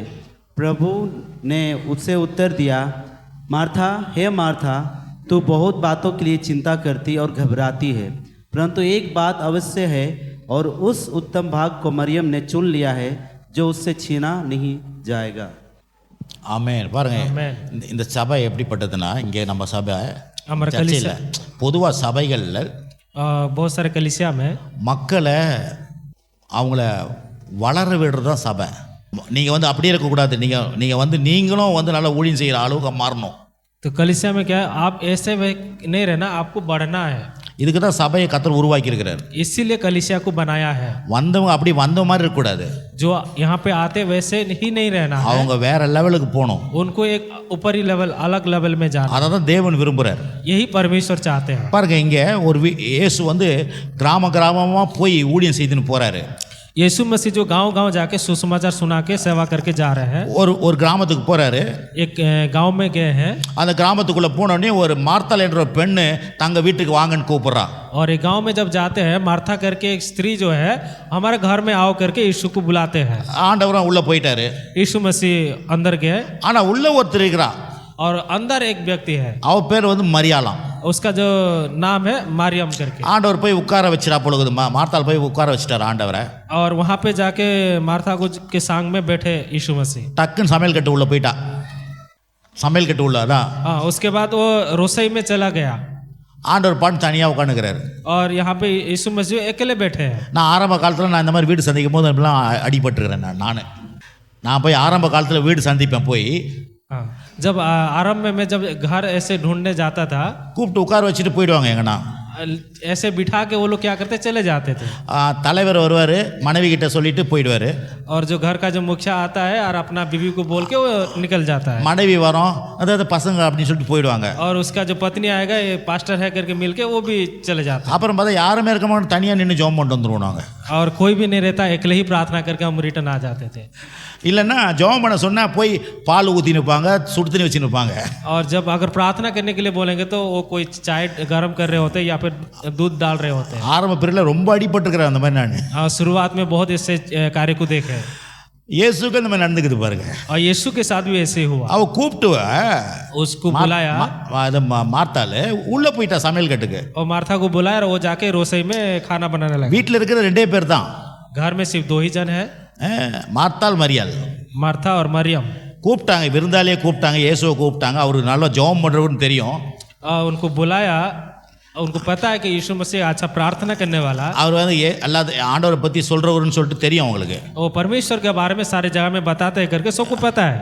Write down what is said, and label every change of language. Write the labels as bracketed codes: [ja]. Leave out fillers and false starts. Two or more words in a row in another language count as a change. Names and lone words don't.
[hi] प्रभु ने उससे उत्तर दिया, मार्था, हे मार्था, तू बहुत बातों के लिए चिंता करती और घबराती है, परंतु एक बात अवश्य है और उस उत्तम भाग को मरियम ने चुन लिया है जो उससे छीना नहीं जाएगा. [ta] ஆமென். பாருங்க, இந்த சபை எப்படிப்பட்டதுன்னா, இங்கே நம்ம சபை சர்ச்சையில் பொதுவாக சபைகளில் [hi] बहुत सारे कलीसिया में [ta] மக்களை அவங்கள வளர விடுறது தான் சபை. நீங்கள் வந்து அப்படியே இருக்கக்கூடாது. நீங்கள் நீங்களும் நல்லா ஊழியம் செய்கிற அளவுக்கு மாறணும். [hi] तो कलीसिया में क्या है, आप ऐसे नहीं रहना, आपको बढ़ना है. [ta] இதுக்கு தான் சபையை கர்த்தர் உருவாக்கி இருக்கிறார். [hi] इसीलिए कलीसिया को बनाया है. [ta] வந்தவங்க அப்படி வந்த மாதிரி இருக்கக்கூடாது. [hi] जो यहाँ पे आते वैसे ही नहीं रहना है. [ta] அவங்க வேற லெவலுக்கு போகணும். [hi] उनको एक ऊपरी लेवल, अलग लेवल में जाना. [ta] அதை தான் தேவன் விரும்புகிறார். [hi] यही परमेश्वर चाहते हैं. [ta] பாருங்க, இங்கே ஒரு இயேசு வந்து கிராமமாக போய் ஊழியம் செய்துன்னு போறாரு. [hi] यीशु मसीह जो गांव-गांव जाके सुसमाचार सुना के सेवा करके जा रहे हैं. [ta] ஒரு கிராமத்துக்கு போறாரு. [hi] एक गांव में गए हैं. [ta] அந்த கிராமத்துக்குள்ள போன உடனே ஒரு மார்த்தாள் என்ற ஒரு பெண்ணு தங்க வீட்டுக்கு வாங்கன்னு கூப்பிடுறா. [hi] और एक गांव में जब जाते हैं, मार्था करके एक स्त्री जो है हमारे घर में आओ करके यीशु को बुलाते हैं. [ta] ஆண்டவரும் உள்ள போயிட்டாரு. [hi] यीशु मसीह अंदर गए. [ta] ஆனா உள்ள ஒருத்தர் இருக்கிறா. [hi] और अंदर एक व्यक्ति है. [ta] அவ பேர் வந்து மரியாளாம். [hi] उसका जो नाम है मारियम करके. [ta] ஆண்டவர் போய் உட்கார வச்சிரா பொழுது மார்த்தாள் போய் உட்கார வச்சிட்டார் ஆண்டவரை. [hi] और वहाँ पे जाके मार्था के संग में बैठे यीशु मसीह. [ta] டக்குன்னு சமையல் கட்டு உள்ள போயிட்டா. சமையல் கட்டு உள்ள அதான். [hi] हाँ, उसके बाद वो रसोई में चला गया. [ta] ஆண்டவர் பாட்டு தனியாக உட்காந்துக்கிறாரு. [hi] और यहाँ पे यीशु मसीह अकेले बैठे हैं. [ta] நான் ஆரம்ப காலத்தில் இந்த மாதிரி வீடு சந்திக்கும் போது அப்படிலாம் அடிபட்டுருக்கிறேன். நான் போய் ஆரம்ப காலத்தில் வீடு சந்திப்பேன். போய் [hi] हाँ, जब आरंभ में मैं जब घर ऐसे ढूंढने जाता था, [ta] கூப்பிட்டு உட்கார வச்சுட்டு போயிடுவாங்க. எங்கன்னா [hi] ऐसे बिठा के वो लोग क्या करते, चले जाते थे. [ta] தலைவர் வருவார், மனைவி கிட்ட சொல்லிட்டு போயிடுவார். [hi] और जो घर का जो मुखिया आता है और अपना बीवी को बोल के वो निकल जाता है. [ta] மனைவி வரும், அதாவது பசங்க அப்படின்னு சொல்லிட்டு போயிடுவாங்க. [hi] और उसका जो पत्नी आएगा, ये पास्टर है करके मिलके वो भी चले जाता है. [ta] அப்புறம் பார்த்தா யாருமே இருக்க மாட்டோம், தனியாக நின்று ஜெபம் பண்ணிட்டு வந்துருவோம் நாங்கள். [hi] और कोई भी नहीं रहता, अकेले ही प्रार्थना करके हम रिटर्न आ जाते थे. [ta] இல்லைன்னா ஜெபம் பண்ண சொன்னால் போய் பால் ஊற்றி நிற்பாங்க, சுடு தண்ணி வச்சு நிற்பாங்க. [hi] और जब अगर प्रार्थना करने के लिए बोलेंगे तो वो कोई चाय गर्म कर रहे होते या फिर दूध डाल रहे होते हैं. [ta] ஆரம்ப பிரிவில் ரொம்ப அடிபட்டுருக்கிறேன் அந்த மாதிரி. நான் [hi] शुरुआत में बहुत ऐसे कार्य को देखे. [ta] இயேசுக்கு இந்த மாதிரி நடந்துக்குது பாருங்க. [hi] और यीशु के साथ भी ऐसे ही हुआ. [ta] அவ கூப்பிட்டு [hi] उसको बुलाया [ta] மார்த்தாள் உள்ள போயிட்டா சமையல் கட்டுக்கு. [hi] और मार्था को बुलाया और वो जाके रसोई में खाना बनाने लगा. [ta] வீட்டில் இருக்கிற 2 பேர் தான். [hi] घर में सिर्फ 2 ही जन है, [ta] மார்த்தாள் மரியாள். [hi] मार्था और मरियम. [ta] கூப்பிட்டாங்க, விருந்தாளியே கூப்பிட்டாங்க, இயேசுவை கூப்பிட்டாங்க. அவருக்கு நல்லா ஜெபம் பண்ணுறவருன்னு தெரியும். [hi] उनको बुलाया, उनको पता है कि यीशु मसीह अच्छा प्रार्थना करने वाला. [ta] அவர் வந்து அல்லாத ஆண்டவரை பற்றி சொல்கிறவருன்னு சொல்லிட்டு தெரியும் அவங்களுக்கு. [hi] वो परमेश्वर के बारे में सारे जगह में बताते हैं करके सबको पता है.